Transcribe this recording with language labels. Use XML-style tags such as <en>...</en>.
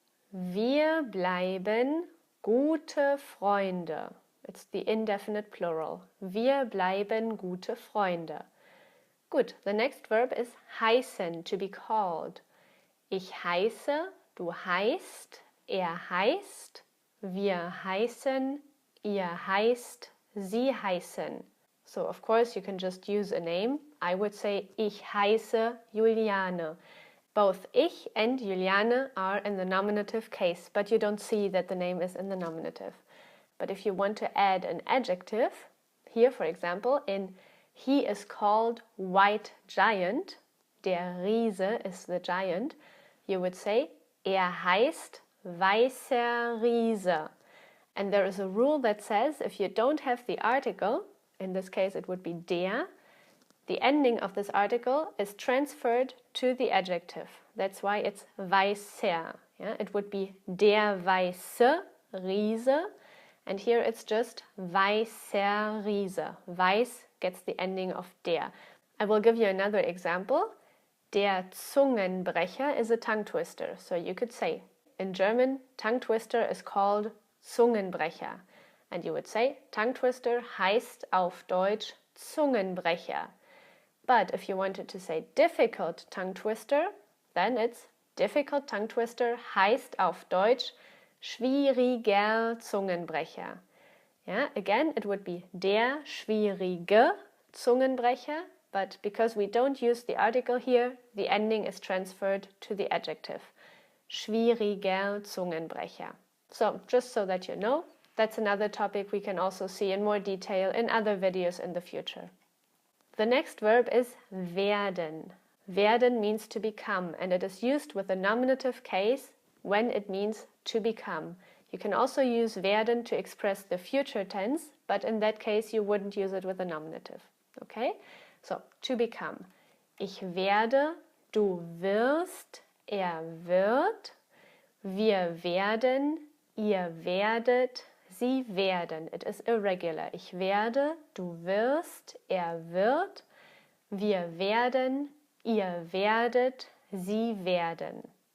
<de>Wir bleiben gute Freunde.</de> <en>It's the indefinite plural.</en> <de>Wir bleiben gute Freunde.</de> <en>Good. The next verb is heißen, to be called.</en> <de>Ich heiße, du heißt, er heißt, wir heißen, ihr heißt, sie heißen.</de> <en>So, of course, you can just use a name. I would say,</en> <de>ich heiße Juliane.</de> <en>Both ich and Juliane are in the nominative case, but you don't see that the name is in the nominative. But if you want to add an adjective, here for example, in he is called White Giant, der Riese is the giant, you would say,</en> <de>heißt weißer Riese.</de> <en>And there is a rule that says if you don't have the article, in this case it would be der, the ending of this article is transferred to the adjective. That's why it's weißer. Yeah? It would be</en> <de>der weiße Riese,</de> <en>and here it's just</en> <de>weißer Riese.</de> <en>Weiß gets the ending of der. I will give you another example. Der Zungenbrecher is a tongue twister. So you could say, in German, tongue twister is called Zungenbrecher. And you would say, tongue twister</en> <de>heißt auf Deutsch Zungenbrecher.</de> <en>But if you wanted to say difficult tongue twister, then it's difficult tongue twister</en> <de>heißt auf Deutsch schwieriger Zungenbrecher.</de> <en>Yeah, again, it would be</en> <de>der schwierige Zungenbrecher,</de> <en>but because we don't use the article here, the ending is transferred to the adjective.</en> <de>Schwieriger Zungenbrecher.</de> <en>So, just so that you know, that's another topic we can also see in more detail in other videos in the future. The next verb is werden. Werden means to become, and it is used with a nominative case when it means to become. You can also use werden to express the future tense, but in that case you wouldn't use it with a nominative. Okay? So, to become.</en> <de>Ich werde, du wirst, er wird, wir werden, ihr werdet, sie werden. It is irregular. Ich werde, du wirst, er wird, wir werden, ihr werdet, sie werden.</de>